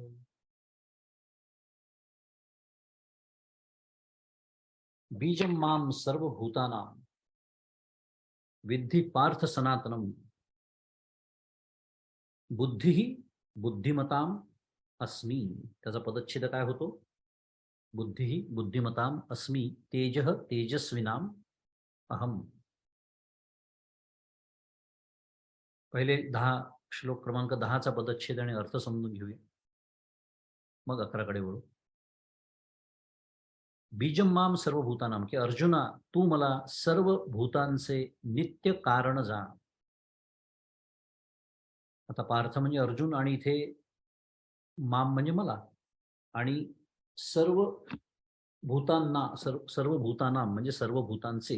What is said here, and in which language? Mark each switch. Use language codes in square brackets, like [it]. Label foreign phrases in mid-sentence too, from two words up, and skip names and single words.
[sa] बीजं मां सर्वभूतानां विद्धि पार्थ सनातनम. बुद्धी बुद्धिमताम अस्मी. [mr] त्याचा पदच्छेद काय होतो? [sa] बुद्धी बुद्धिमताम अस्मी तेजः तेजस्विनाम अहम. [mr] पहिले 10 श्लोक क्रमांक 10चा पदच्छेद आणि अर्थ समजून घेऊया, मग 11 कडे वळू. [sa] बीजम माम सर्वभूतानाम, [mr] की अर्जुना तू मला सर्व भूतांचे नित्य कारण जाण. आता पार्थ म्हणजे अर्जुन आणि इथे माम म्हणजे मला, आणि सर्व भूतांना [sa] सर्व भूतानाम [mr] म्हणजे सर्व भूतांचे.